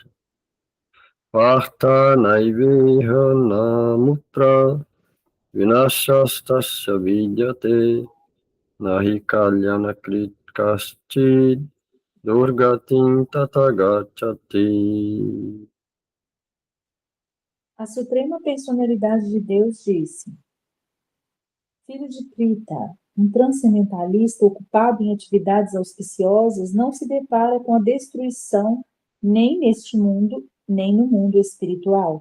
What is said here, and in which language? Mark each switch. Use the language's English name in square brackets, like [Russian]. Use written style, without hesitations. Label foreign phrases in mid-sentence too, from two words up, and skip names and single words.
[Sanskrit] पार्थ नैवेह नामुत्र विनाशस्तस्य विद्यते नहि कल्याण कृत् कश्चिद् दुर्गतिम् ततगच्छति. [Portuguese] A Suprema Personalidade de Deus disse: Filho de Prita, um transcendentalista ocupado em atividades auspiciosas não se depara com a destruição nem neste mundo, nem no mundo espiritual.